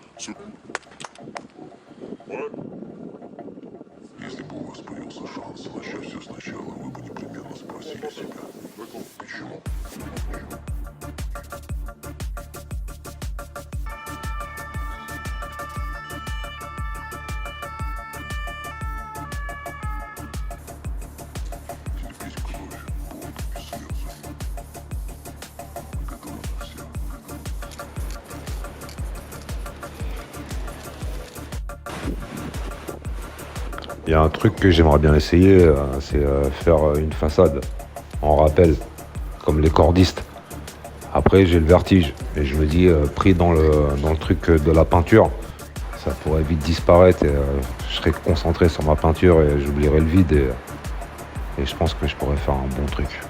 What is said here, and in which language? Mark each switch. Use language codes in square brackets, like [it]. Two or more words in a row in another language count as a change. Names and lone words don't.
[fr] Ouais. [ru] Если бы у вас появился шанс начать все сначала, вы бы непременно спросили себя, почему? Терпеть кровь, пот и слезы. Готовы на все. [fr] Il y a un truc que j'aimerais bien essayer, c'est faire une façade en rappel, comme les cordistes. Après, j'ai le vertige et je me dis, pris dans le truc de la peinture, ça pourrait vite disparaître et je serais concentré sur ma peinture et j'oublierais le vide et je pense que je pourrais faire un bon truc.